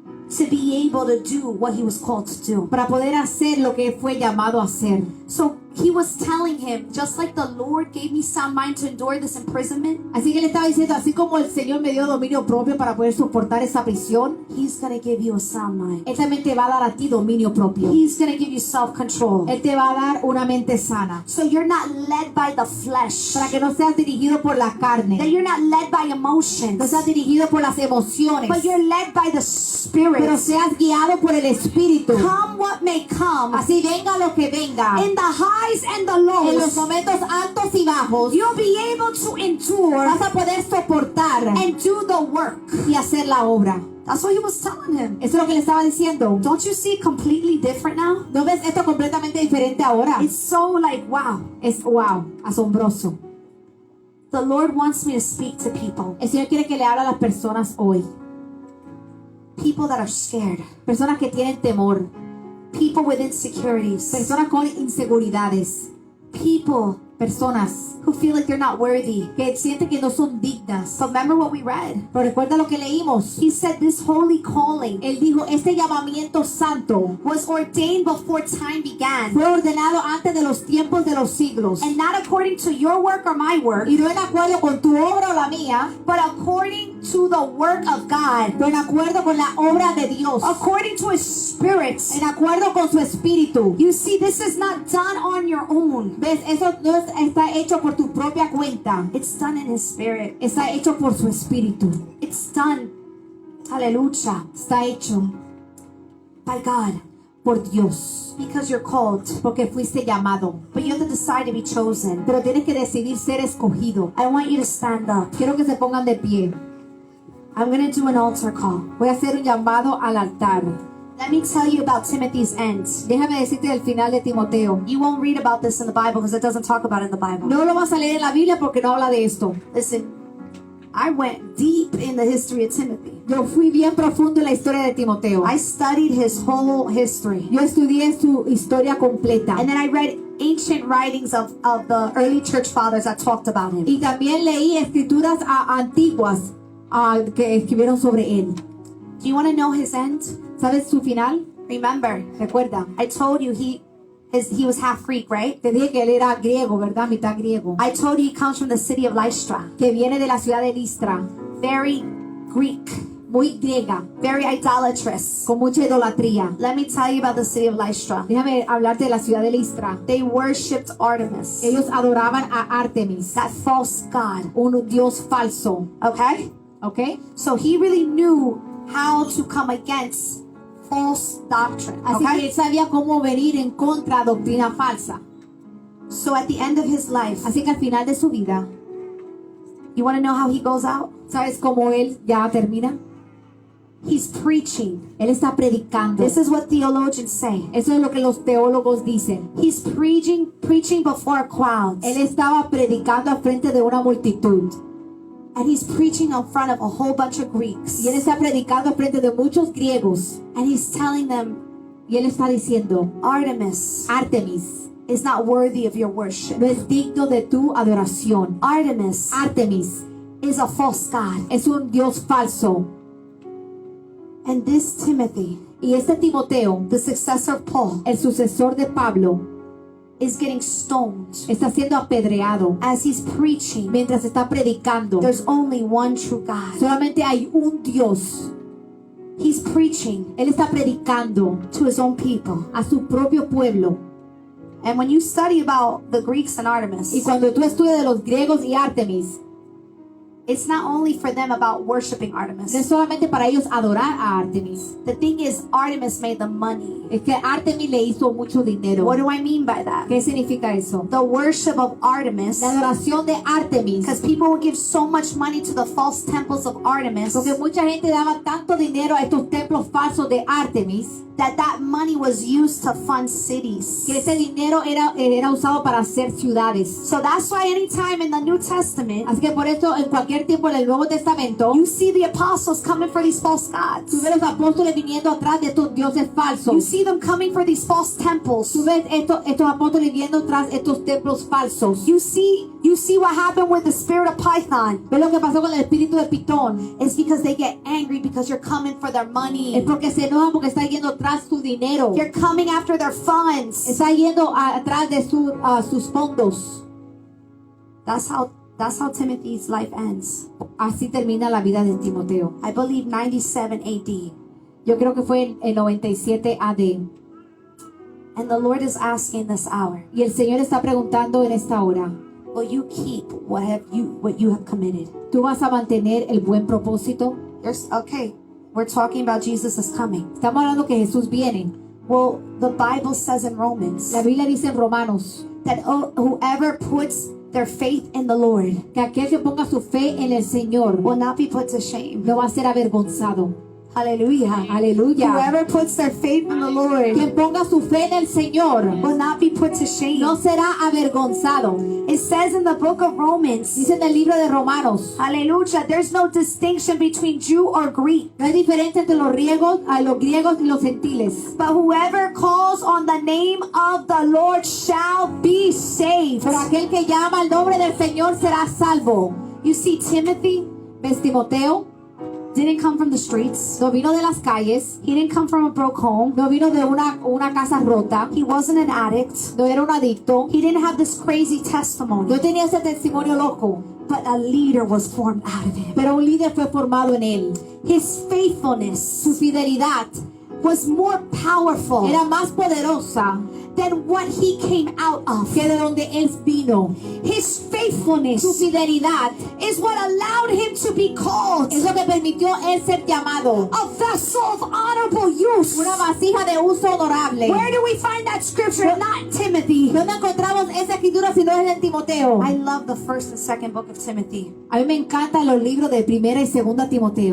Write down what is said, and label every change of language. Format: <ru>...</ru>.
<en>to be able to do what he was called to do.</en> <es>para poder hacer lo que fue llamado a hacer.</es> <en>So he was telling him, just like the Lord gave me sound mind to endure this imprisonment,</en> <es>Así que él estaba diciendo, así como el Señor me dio dominio propio para poder soportar esa prisión,</es> <en>he's going to give you a sound mind.</en> <es>él también te va a dar a ti dominio propio.</es> <en>He's going to give you self-control.</en> <es>Él te va a dar una mente sana.</es> <en>So you're not led by the flesh.</en> <es>Para que no seas dirigido por la</es> <en>That</en> <es>carne.</es> <en>you're not led by</en> <es>No</es> <en>emotions.</en> <es>seas dirigido por las emociones.</es> <en>But you're led by the Spirit.</en> <es>Pero seas guiado por el Espíritu.</es> <en>Come what may come.</en> <es>Así venga lo que venga.</es> <en>In the highs and the</en> <es>En los</es> <en>lows,</en> <es>momentos altos y bajos,</es> <en>you'll be able to endure</en> <es>vas a poder soportar</es> <en>and do the work.</en> <es>y hacer la obra.</es> <en>That's what he was telling him.</en> <es>Eso es lo que le estaba diciendo.</es> <en>Don't you see it completely different now?</en> <es>¿No ves esto completamente diferente ahora?</es> <en>It's so like, wow.</en> <es>Es wow, asombroso.</es> <en>The Lord wants me to speak to people.</en> <es>El Señor quiere que le hable a las personas hoy.</es> <en>People that are scared.</en> <es>Personas que tienen temor.</es> <en>People with insecurities.</en> <es>Personas con inseguridades.</es> <en>People</en> <es>Personas</es> <en>who feel like they're not worthy.</en> <es>que sienten que no son dignas.</es> <en>But remember what we read.</en> <es>Pero recuerda lo que leímos.</es> <en>He said this holy calling</en> <es>Él dijo, este llamamiento santo</es> <en>was ordained before time began.</en> <es>fue ordenado antes de los tiempos de los siglos.</es> <en>And not according to your work or my work,</en> <es>Y no en acuerdo con tu obra o la mía,</es> <en>but according to the work of God.</en> <es>pero en acuerdo con la obra de Dios.</es> <en>According to His Spirit.</en> <es>En acuerdo con su espíritu.</es> <en>You see, this is not done on your own.</en> <es>¿Ves? Eso no está hecho por tu propia cuenta.</es> <en>It's done in His Spirit.</en> <es>Está hecho por su espíritu.</es> <en>It's done, hallelujah,</en> <es>Está hecho</es> <en>by God.</en> <es>por Dios.</es> <en>Because you're called.</en> <es>Porque fuiste llamado.</es> <en>But you have to decide to be chosen.</en> <es>Pero tienes que decidir ser escogido.</es> <en>I want you to stand up.</en> <es>Quiero que se pongan de pie.</es> <en>I'm going to do an altar call.</en> <es>Voy a hacer un llamado al altar.</es> <en>Let me tell you about Timothy's end.</en> <es>Déjame decirte del final de Timoteo.</es> <en>You won't read about this in the Bible because it doesn't talk about it in the Bible.</en> <es>No lo vas a leer en la Biblia porque no habla de esto.</es> <en>Listen, I went deep in the history of Timothy.</en> <es>Yo fui bien profundo en la historia de Timoteo.</es> <en>I studied his whole history.</en> <es>Yo estudié su historia completa.</es> <en>And then I read ancient writings of the early church fathers that talked about him.</en> <es>Y también leí escrituras antiguas que escribieron sobre él.</es> <en>Do you want to know his end?</en> <es>¿Sabes su final?</es> <en>Remember,</en> <es>Recuerda,</es> <en>I told you he was half Greek, right?</en> <es>te dije que él era griego, ¿verdad? Mitad griego.</es> <en>I told you he comes from the city of Lystra.</en> <es>Que viene de la ciudad de Listra.</es> <en>Very Greek,</en> <es>Muy griega,</es> <en>very idolatrous.</en> <es>con mucha idolatría.</es> <en>Let me tell you about the city of Lystra.</en> <es>Déjame hablarte de la ciudad de Listra.</es> <en>They worshipped Artemis,</en> <es>Ellos adoraban a Artemis,</es> <en>that false god.</en> <es>un dios falso.</es> <en>Okay?</en> <es>¿Ok?</es> <en>So he really knew how to come against false doctrine.</en> <es>Así que</es> <en>Okay?</en> <es>él sabía cómo venir en contra de doctrina falsa.</es> <en>So at the end of his life,</en> <es>Así que al final de su vida,</es> <en>you want to know how he goes out?</en> <es>¿sabes cómo él ya termina?</es> <en>He's preaching.</en> <es>Él está predicando.</es> <en>This is what theologians say.</en> <es>Eso es lo que los teólogos dicen.</es> <en>He's preaching before crowds.</en> <es>Él estaba predicando al frente de una multitud.</es> <en>And he's preaching in front of a whole bunch of Greeks.</en> <es>Y él está predicando al frente de muchos griegos.</es> <en>And he's telling them,</en> <es>Y él está diciendo,</es> <en>Artemis</en> <es>Artemis</es> <en>is not worthy of your worship.</en> <es>no es digno de tu adoración.</es> <en>Artemis</en> <es>Artemis</es> <en>is a false god.</en> <es>es un dios falso.</es> <en>And this Timothy,</en> <es>Y este Timoteo,</es> <en>the successor of Paul,</en> <es>el sucesor de Pablo,</es> <en>is getting stoned</en> <es>está siendo apedreado</es> <en>as he's preaching.</en> <es>mientras está predicando.</es> <en>There's only one true God.</en> <es>Solamente hay un Dios.</es> <en>He's preaching</en> <es>Él está predicando</es> <en>to his own people.</en> <es>a su propio pueblo.</es> <en>And when you study about the Greeks and Artemis,</en> <es>Y cuando tú estudias de los griegos y Artemis,</es> <en>it's not only for them about worshiping Artemis.</en> <es>No es solamente para ellos adorar a Artemis.</es> <en>The thing is, Artemis made the money.</en> <es>Es que Artemis le hizo mucho dinero.</es> <en>What do I mean by that?</en> <es>¿Qué significa eso?</es> <en>The worship of Artemis,</en> <es>La adoración de Artemis.</es> <en>because people would give so much money to the false temples of Artemis,</en> <es>Porque mucha gente daba tanto dinero a estos templos falsos de Artemis,</es> <en>that money was used to fund cities.</en> <es>que ese dinero era usado para hacer ciudades.</es> <en>So that's why anytime in the New Testament,</en> <es>Así que por eso en cualquier tiempo en el Nuevo Testamento,</es> <en>you see the apostles coming for these false gods.</en> <es>tú ves los apóstoles viniendo atrás de estos dioses</es> <en>You</en> <es>falsos.</es> <en>see them coming for these false temples.</en> <es>Tú ves estos apóstoles viniendo atrás de estos templos falsos.</es> <en>You see what happened with the spirit of Python.</en> <es>¿Ves lo que pasó con el espíritu de Pitón?</es> <en>It's because they get angry because you're coming for their</en> <es>Es</es> <en>money.</en> <es>porque se enojan porque está yendo atrás su dinero.</es> <en>You're coming after their funds.</en> <es>Está yendo atrás de sus fondos.</es> <en>That's how Timothy's life ends.</en> <es>Así termina la vida de Timoteo.</es> <en>I believe 97 AD.</en> <es>Yo creo que fue en 97 AD.</es> <en>And the Lord is asking this hour,</en> <es>Y el Señor está preguntando en esta hora,</es> <en>will you keep what you have committed?</en> <es>¿tú vas a mantener el buen propósito?</es> <en>Okay, we're talking about Jesus is coming.</en> <es>Estamos hablando que Jesús viene.</es> <en>Well, the Bible says in Romans</en> <es>La Biblia dice en Romanos</es> <en>that whoever puts their faith in the Lord</en> <es>que aquel que ponga su fe en el Señor</es> <en>will not be put to shame.</en> <es>no va a ser avergonzado.</es> <en>Hallelujah.</en> <es>Aleluya.</es> <en>Whoever puts their faith in the Lord</en> <es>Quien ponga su fe en el Señor</es> <en>will not be put to shame.</en> <es>no será avergonzado.</es> <en>It says in the book of Romans,</en> <es>Dice en el libro de Romanos,</es> <en>hallelujah, there's no distinction between Jew or Greek.</en> <es>no hay diferencia entre los griegos y los gentiles.</es> <en>But whoever calls on the name of the Lord shall be saved.</en> <es>Pero aquel que llama al nombre del Señor será salvo.</es> <en>You see, Timothy</en> <es>¿Ves? Timoteo</es> <en>didn't come from the streets.</en> <es>no vino de las calles,</es> <en>He didn't come from a broke home.</en> <es>no vino de una casa rota,</es> <en>He wasn't an addict.</en> <es>no era un adicto,</es> <en>He didn't have this crazy testimony.</en> <es>no tenía ese testimonio loco,</es> <en>But a leader was formed out of him.</en> <es>pero un líder fue formado en él.</es> <en>His faithfulness</en> <es>Su fidelidad</es> <en>was more powerful</en> <es>era más poderosa</es> <en>than what he came out of.</en> <es>que de donde él vino.</es> <en>His faithfulness</en> <es>Su fidelidad</es> <en>is what allowed him to be called</en> <es>es lo que permitió él ser llamado</es> <en>a vessel of honorable use.</en> <es>una vasija de uso honorable.</es> <en>Where do we find that scripture? Not Timothy.</en> <es>¿Dónde encontramos esa escritura si no es en Timoteo?</es> <en>I love the first and second book of Timothy.</en> <es>A mí me encantan los libros de primera y segunda Timoteo.</es>